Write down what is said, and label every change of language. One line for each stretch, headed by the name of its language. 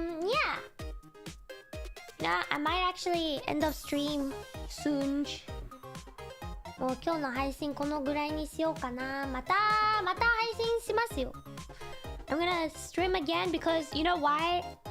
English: Yeah. Yeah, I might actually end up stream soon.
Japanese: もう今日の配信このぐらいにしようかな。また配信しますよ。
English: I'm gonna stream again because you know why?